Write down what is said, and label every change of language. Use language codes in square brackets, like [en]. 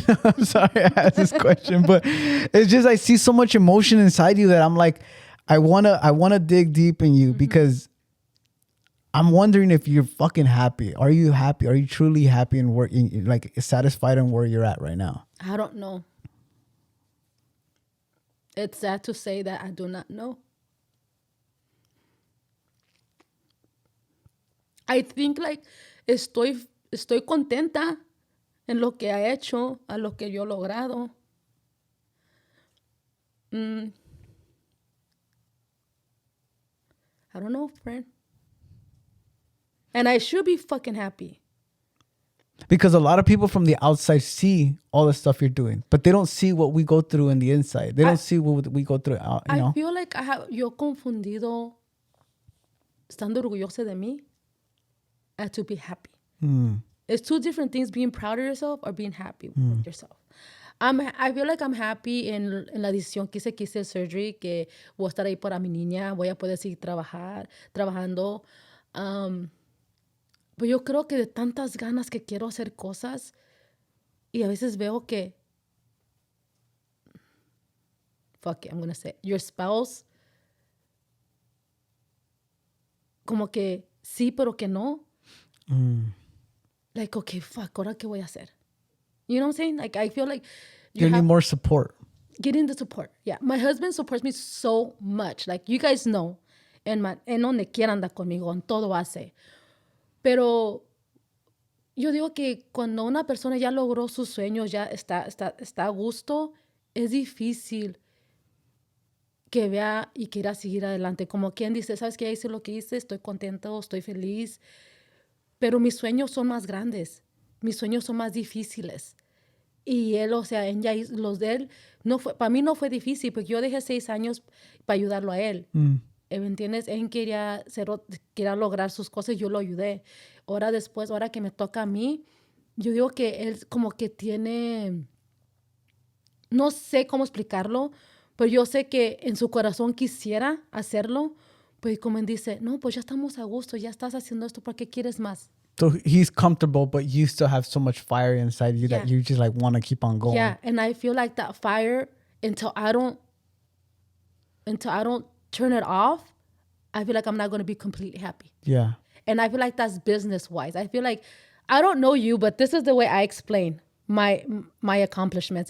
[en] I'm sorry I asked this question, but it's just I see so much emotion inside you that I'm like, I wanna dig deep in you because I'm wondering if you're fucking happy. Are you happy? Are you truly happy and working, like satisfied in where you're at right now? I don't know. It's sad to say that I do not know. I think like [es] estoy contenta en lo que ha hecho, a lo que yo he logrado. [en] I don't know, friend. And I should be fucking happy. Because a lot of people from the outside see all the stuff you're doing, but they don't see what we go through in the inside. They don't see what we go through. I feel like [es] yo confundido estando orgullosa de mí [en] and to be happy. It's two different things, being proud of yourself or being happy with yourself. I feel like I'm happy [es] en la decisión que hice el surgery, que voy a estar ahí para mi niña, voy a poder seguir trabajando. Pero yo creo que de tantas ganas que quiero hacer cosas y a veces veo que, [en] fuck it, I'm gonna say, your spouse, [es] como que sí, pero que no. [en] Like, okay, fuck, [es] ¿ahora qué voy a hacer? [en] You know what I'm saying? Like, I feel like you need more support. Getting the support. Yeah. My husband supports me so much. Like, you guys know. [es] En donde quiera anda conmigo, en todo hace. Pero yo digo que cuando una persona ya logró sus sueños, ya está a gusto, es difícil que vea y quiera seguir adelante. Como quien dice, ¿sabes qué? Ya hice lo que hice, estoy contento, estoy feliz. Pero mis sueños son más grandes. Mis sueños son más difíciles. Y él, o sea, los de él, para mí no fue difícil, porque yo dejé 6 años para ayudarlo a él. ¿Me entiendes? Él quería lograr sus cosas, yo lo ayudé. Ahora que me toca a mí, yo digo que él como que tiene, no sé cómo explicarlo, pero yo sé que en su corazón quisiera hacerlo, pues como él dice, no, pues ya estamos a gusto, ya estás haciendo esto, ¿para qué quieres más? [en] So he's comfortable, but you still have so much fire inside you that you just like want to keep on going. Yeah, and I feel like that fire until I don't turn it off, I feel like I'm not going to be completely happy. Yeah. And I feel like that's business wise. I feel like I don't know you, but this is the way I explain my accomplishments.